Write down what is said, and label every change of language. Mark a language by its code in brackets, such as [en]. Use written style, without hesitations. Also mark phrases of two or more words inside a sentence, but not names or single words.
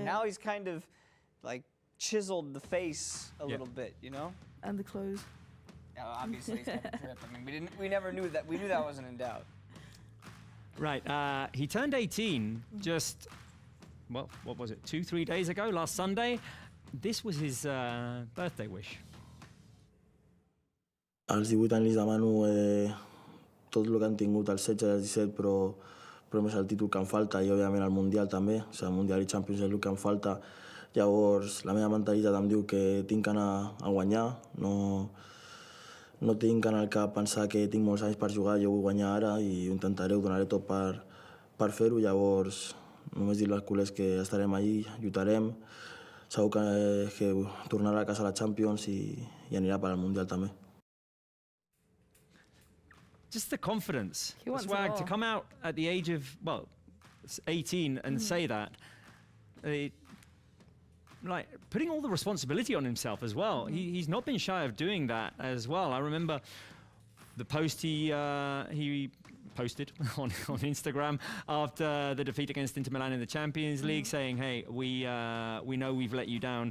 [en] Now he's kind of like chiseled the face a little bit, you know? And the clothes. Obviously, he's got a drip. I mean, we never knew that. We knew that wasn't in doubt. Right. He turned 18 just, well, what was it, 2-3 days ago, last Sunday. This was his birthday wish. [ca] Als 18 anys li demano tot el que han tingut als 16 i als 17, però més el títol que em falta i, òbviament, el Mundial també. O sigui, el Mundial i Champions és el que em falta. Llavors, la meva mentalitat em diu que tinc que anar a guanyar. No tinc en el cap pensar que tinc molts anys per jugar, jo vull guanyar ara i ho intentaré, ho donaré tot per fer-ho. Llavors, només dir als culers que estarem allí, lluitarem. Segur que tornarà a casa a la Champions i anirà per al Mundial també. [en] just the confidence, He the wants it swag to all. come out at the age of, well, 18 and say that. Like putting all the responsibility on himself as well. He's not been shy of doing that as well. I remember the post he posted on Instagram after the defeat against Inter Milan in the Champions League, saying, "Hey, we know we've let you down.